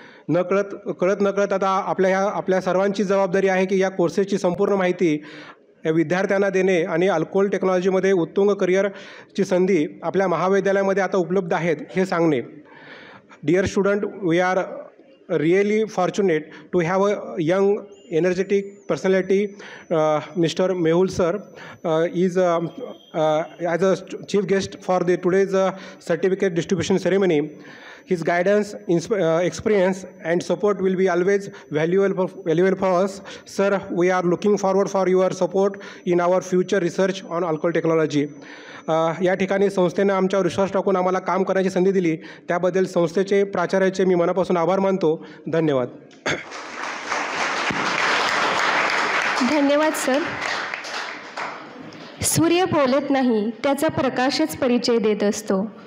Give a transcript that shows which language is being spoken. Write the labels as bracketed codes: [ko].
[mr] नकळत आता आपल्या सर्वांची जबाबदारी आहे की या कोर्सेसची संपूर्ण माहिती या विद्यार्थ्यांना देणे आणि अल्कोहोल टेक्नॉलॉजीमध्ये उत्तुंग करिअरची संधी आपल्या महाविद्यालयामध्ये आता उपलब्ध आहेत हे सांगणे. [en] Dear student, we are really fortunate to have a young energetic personality. Mr. Mehul sir is as a chief guest for the today's certificate distribution ceremony. His guidance, experience and support will be always valuable for us. Sir, we are looking forward for your support in our future research on alcohol technology. [mr] या ठिकाणी संस्थेनं आमच्यावर विश्वास टाकून आम्हाला काम करण्याची संधी दिली त्याबद्दल संस्थेचे प्राचार्याचे मी मनापासून आभार मानतो. धन्यवाद. धन्यवाद सर. सूर्य बोलत नाही, त्याचा प्रकाशच परिचय देत असतो.